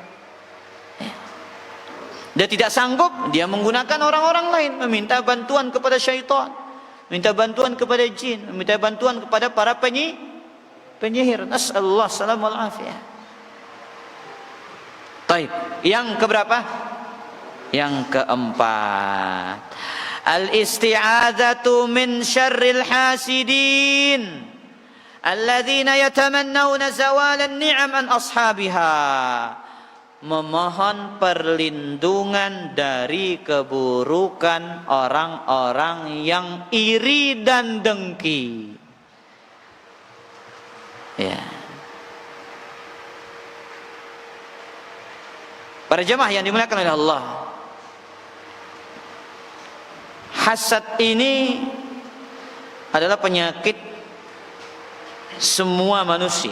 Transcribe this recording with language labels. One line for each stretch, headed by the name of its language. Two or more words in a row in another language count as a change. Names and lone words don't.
Indonesian: Dia tidak sanggup, dia menggunakan orang-orang lain, meminta bantuan kepada syaitan, minta bantuan kepada jin, meminta bantuan kepada para penyihir.
Arabic: نسأل الله السلامة والعافية.
Indonesian: Baik, yang keberapa? Yang keempat.
Arabic: الاستعاذة من شر الحاسدين الذين يتمنون زوال النعم عن أصحابها.
Indonesian: Memohon perlindungan dari keburukan orang-orang yang iri dan dengki. Ya. Para jemaah yang dimuliakan oleh Allah, hasad ini adalah penyakit semua manusia.